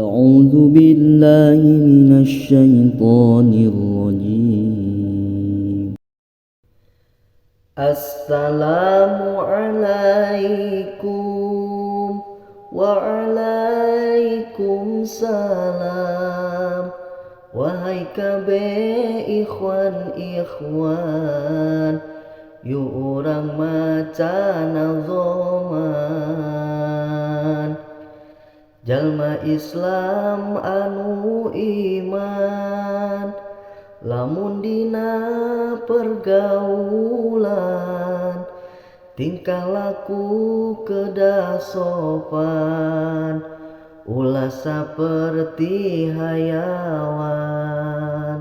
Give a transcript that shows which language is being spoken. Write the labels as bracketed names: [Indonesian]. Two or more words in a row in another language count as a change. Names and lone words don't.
[Arabic] أعوذ بالله من الشيطان الرجيم. السلام عليكم وعليكم السلام. [Sundanese] Wahai kabeh ikhwan, yu urang maca nazoman. Jalma Islam anu iman, lamun dina pergaulan tingkah laku kedah sopan, ulah saperti hayawan.